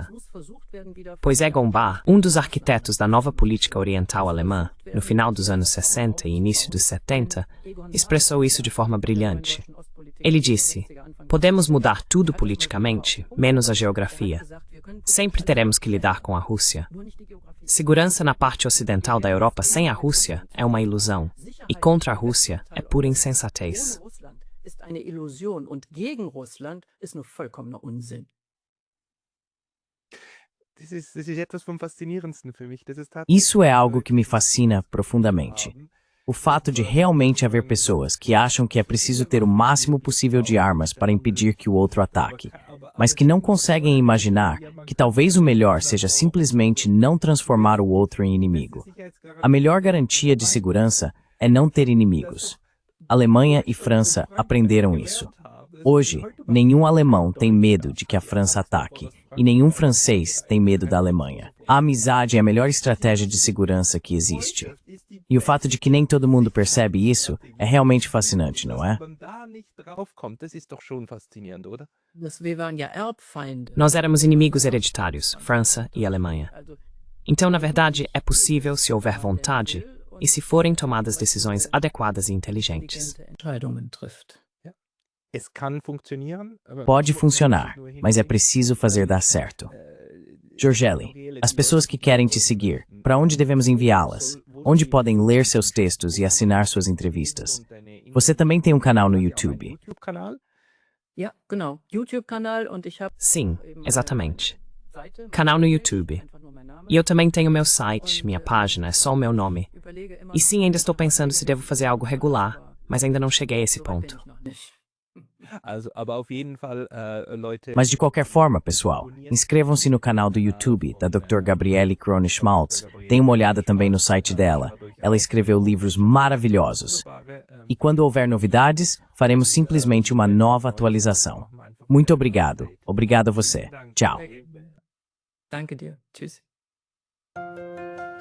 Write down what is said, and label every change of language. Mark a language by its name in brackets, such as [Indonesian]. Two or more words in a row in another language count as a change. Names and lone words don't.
[Portuguese] Pois Egon Bahr, um dos arquitetos da nova política oriental alemã, no final dos anos 60 e início dos 70, expressou isso de forma brilhante. Ele disse: podemos mudar tudo politicamente, menos a geografia. Sempre teremos que lidar com a Rússia. Segurança na parte ocidental da Europa sem a Rússia é uma ilusão, e contra a Rússia é pura insensatez. [German] Ohne Russland ist eine Illusion und gegen Russland ist nur vollkommener Unsinn. Das ist etwas vom Faszinierendsten für mich. [Portuguese] Isso é algo que me fascina profundamente. O fato de realmente haver pessoas que acham que é preciso ter o máximo possível de armas para impedir que o outro ataque, mas que não conseguem imaginar que talvez o melhor seja simplesmente não transformar o outro em inimigo. A melhor garantia de segurança é não ter inimigos. Alemanha e França aprenderam isso. Hoje, nenhum alemão tem medo de que a França ataque, e nenhum francês tem medo da Alemanha. A amizade é a melhor estratégia de segurança que existe. E o fato de que nem todo mundo percebe isso é realmente fascinante, não é? [German] Wir waren ja Erbfeinde. [Portuguese] Nós éramos inimigos hereditários, França e Alemanha. Então, na verdade, é possível se houver vontade e se forem tomadas decisões adequadas e inteligentes. [German] Entscheidungen trifft. [Portuguese] Pode funcionar, mas é preciso fazer dar certo. Georgeli, as pessoas que querem te seguir, para onde devemos enviá-las? Onde podem ler seus textos e assinar suas entrevistas? Você também tem um canal no YouTube. [German] Ja, genau. YouTube-Kanal und ich habe [Portuguese] Sim, exatamente. Canal no YouTube. E eu também tenho meu site, minha página, é só o meu nome. E sim, ainda estou pensando se devo fazer algo regular, mas ainda não cheguei a esse ponto. Mas de qualquer forma, pessoal, inscrevam-se no canal do YouTube da Dr. Gabriele Krone-Schmaltz. Deem uma olhada também no site dela. Ela escreveu livros maravilhosos. E quando houver novidades, faremos simplesmente uma nova atualização. Muito obrigado. Obrigado a você. Tchau. [German] Danke dir. Tschüss.